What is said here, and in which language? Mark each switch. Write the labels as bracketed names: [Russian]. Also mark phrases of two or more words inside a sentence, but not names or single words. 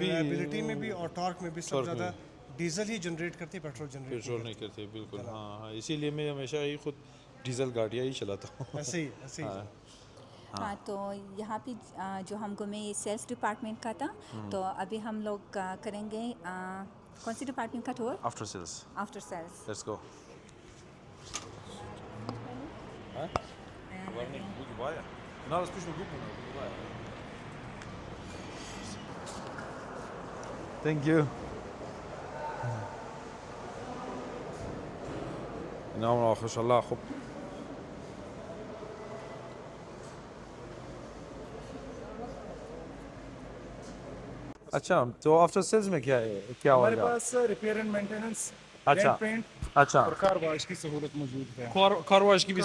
[Hindi] रिलायबिलिटी में भी और टॉर्क में भी सब ज़्यादा डीजल ही जनरेट करती है, पेट्रोल जनरेट पेट्रोल नहीं करते, बिल्कुल। हाँ हाँ, इसीलिए मैं हमेशा ही खुद डीजल गाड़ियाँ ही चलाता हूँ। ऐसे ही हाँ, तो यहाँ पे जो हम घूमे ये [English] sales department [Hindi] का था। तो अभी हम लोग करेंगे कौन सी डिपार्टमेंट का टूर? [English] after sales, after sales. let's go. Thank you. [Arabic] نعم ما شاء الله خب. [Hindi] अच्छा, तो [English] after sales [Hindi] में क्या है, क्या हमारे होगा? [English] पास repair and maintenance, [Hindi] अच्छा। पेंट अच्छा, और [English] car wash [Hindi] की सहूलत मौजूद है। [English] car wash [Hindi] की भी